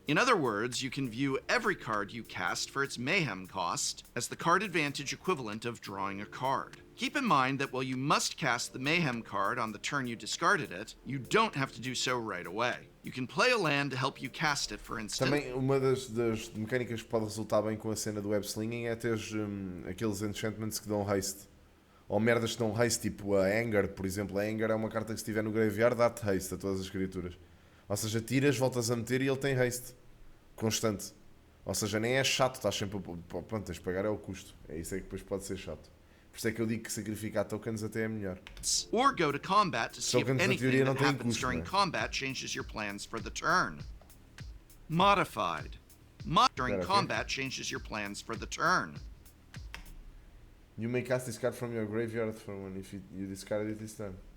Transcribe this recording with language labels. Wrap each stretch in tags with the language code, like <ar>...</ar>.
<en>In other words, you can view every card you cast for its Mayhem cost as the card advantage equivalent of drawing a card. Keep in mind that while you must cast the Mayhem card on the turn you discarded it, you don't have to do so right away. You can play a land to help you cast it, for instance.</en> <pt>Também uma das mecânicas que pode resultar bem com a cena do web slinging é ter aqueles enchantments que dão haste. Ou merdas que dão haste, tipo a Anger, por exemplo. A Anger é uma carta que se estiver no graveyard dá-te haste a todas as criaturas. Ou seja, tiras, voltas a meter e ele tem haste. Constante. Ou seja, nem é chato, estás sempre a... Pronto, tens de pagar é o custo. É isso aí que depois pode ser chato. Por isso é que eu digo que sacrificar tokens até é melhor.</pt> <en>Or go to combat to see if anything that happens during combat changes your plans for the turn. Modified. During combat changes your plans for the turn. You may cast this card from your graveyard from when if you discard it this turn.</en>